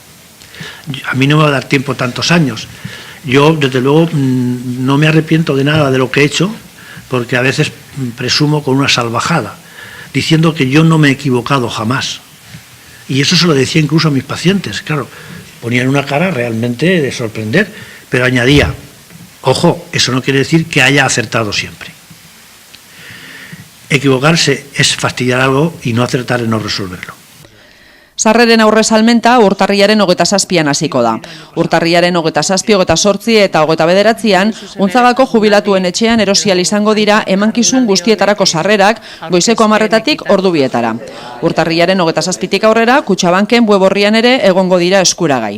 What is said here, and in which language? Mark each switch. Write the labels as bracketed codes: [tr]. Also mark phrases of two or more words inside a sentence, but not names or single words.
[es] A mí no me va a dar tiempo tantos años. Yo, desde luego, no me arrepiento de nada de lo que he hecho, porque a veces presumo con una salvajada, diciendo que yo no me he equivocado jamás. Y eso se lo decía incluso a mis pacientes, claro, ponían una cara realmente de sorprender, pero añadía, ojo, eso no quiere decir que haya acertado siempre. Equivocarse es fastidiar algo y no acertar es no resolverlo. [eu] Sarreren aurresalmenta urtarriaren 27an hasiko da. Urtarriaren 27, 28 eta 29an Untzagako jubilatuen etxean erosial izango dira emankizun guztietarako sarrerak goizeko 10:00 ordu 2:00. Urtarriaren 27tik aurrera Kutxabanken web orrian ere egongo dira eskuragai.